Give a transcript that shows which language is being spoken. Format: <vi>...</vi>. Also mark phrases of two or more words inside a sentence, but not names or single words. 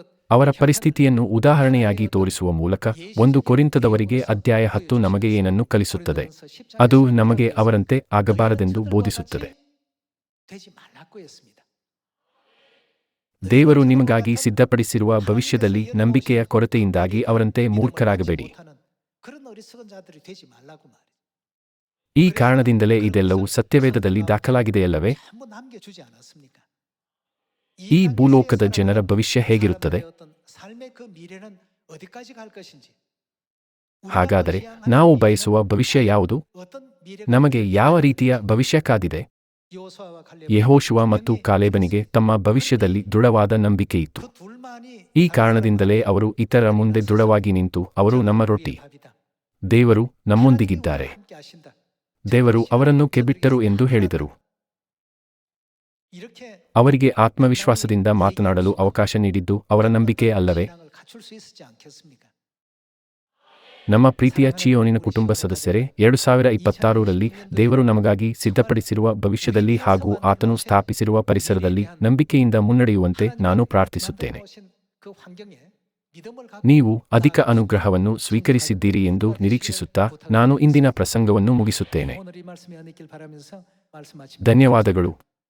<kn>ಅವರ ಪರಿಸ್ಥಿತಿಯನ್ನು ಉದಾಹರಣೆಯಾಗಿ ತೋರಿಸುವ ಮೂಲಕ 1 ಕೊರಿಂಥದವರಿಗೆ ಅಧ್ಯಾಯ 10 ನಮಗೆ ಏನನ್ನು ಕಲಿಸುತ್ತದೆ? ಅದು ನಮಗೆ ಅವರಂತೆ ಆಗಬಾರದೆಂದು ಬೋಧಿಸುತ್ತದೆ.</kn> <ko>되지 말라고 했습니다.</ko> <kn>ದೇವರು ನಿಮಗಾಗಿ ಸಿದ್ಧಪಡಿಸಿರುವ ಭವಿಷ್ಯದಲ್ಲಿ ನಂಬಿಕೆಯ ಕೊರತೆಯಿಂದಾಗಿ ಅವರಂತೆ ಮೂರ್ಖರಾಗಬೇಡಿ.</kn> <ko>못하는 그런 어리석은 자들이 되지 말라고 말이에요.</ko> <kn>ಈ ಕಾರಣದಿಂದಲೇ ಇದೆಲ್ಲವೂ ಸತ್ಯವೇದದಲ್ಲಿ ದಾಖಲಾಗಿದೆಯಲ್ಲವೇ?</kn> <ko>한번 남겨주지 않았습니까?</ko> <kn>ಈ ಭೂಲೋಕದ ಜನರ ಭವಿಷ್ಯ ಹೇಗಿರುತ್ತದೆ?</kn> <ko>사람들의 어떤 삶의 그 미래는 어디까지 갈 것인지.</ko> <kn>ಹಾಗಾದರೆ ನಾವು ಬಯಸುವ ಭವಿಷ್ಯ ಯಾವುದು?</kn> <ko>어떤 미래가</ko> <kn>ನಮಗೆ ಯಾವ ರೀತಿಯ ಭವಿಷ್ಯ ಕಾದಿದೆ?</kn> <ko>여호수아와 갈렙</ko> <kn>ಯೆಹೋಶುವ ಮತ್ತು ಕಾಲೇಬನಿಗೆ ತಮ್ಮ ಭವಿಷ್ಯದಲ್ಲಿ ದೃಢವಾದ ನಂಬಿಕೆಯಿತ್ತು.</kn> <ko>그 둘만이</ko> <kn>ಈ ಕಾರಣದಿಂದಲೇ ಅವರು ಇತರರ ಮುಂದೆ ದೃಢವಾಗಿ ನಿಂತು, ಅವರು ನಮ್ಮ ರೊಟ್ಟಿ,</kn> <ko>밥이다.</ko> <kn>ದೇವರು ನಮ್ಮೊಂದಿಗಿದ್ದಾರೆ,</kn> <ko>함께 하신다.</ko> <kn>ದೇವರು ಅವರನ್ನು ಕೆಬಿಟ್ಟರು ಎಂದು ಹೇಳಿದರು.</kn> <ko>이렇게</ko> <kn>ಅವರಿಗೆ ಆತ್ಮವಿಶ್ವಾಸದಿಂದ ಮಾತನಾಡಲು ಅವಕಾಶ ನೀಡಿದ್ದು ಅವರ ನಂಬಿಕೆ ಅಲ್ಲವೇ?</kn> <ko>신앙을 갖출 수 있었지 않겠습니까?</ko> <kn>ನಮ್ಮ ಪ್ರೀತಿಯ ಚಿಯೋನಿನ ಕುಟುಂಬ ಸದಸ್ಯರೇ, 2026ರಲ್ಲಿ ದೇವರು ನಮಗಾಗಿ ಸಿದ್ಧಪಡಿಸಿರುವ ಭವಿಷ್ಯದಲ್ಲಿ ಹಾಗೂ ಆತನು ಸ್ಥಾಪಿಸಿರುವ ಪರಿಸರದಲ್ಲಿ ನಂಬಿಕೆಯಿಂದ ಮುನ್ನಡೆಯುವಂತೆ ನಾನು ಪ್ರಾರ್ಥಿಸುತ್ತೇನೆ.</kn> <ko>만들어 오신 그 환경에 믿음을 갖고</ko> <kn>ನೀವು ಅಧಿಕ ಅನುಗ್ರಹವನ್ನು ಸ್ವೀಕರಿಸಿದ್ದೀರಿ ಎಂದು ನಿರೀಕ್ಷಿಸುತ್ತಾ ನಾನು ಇಂದಿನ ಪ್ರಸಂಗವನ್ನು ಮುಗಿಸುತ್ತೇನೆ.</kn> <ko>오늘 이 말씀이 은혜길 바라면서 말씀 마칩니다.</ko> <kn>ಧನ್ಯವಾದಗಳು.</kn>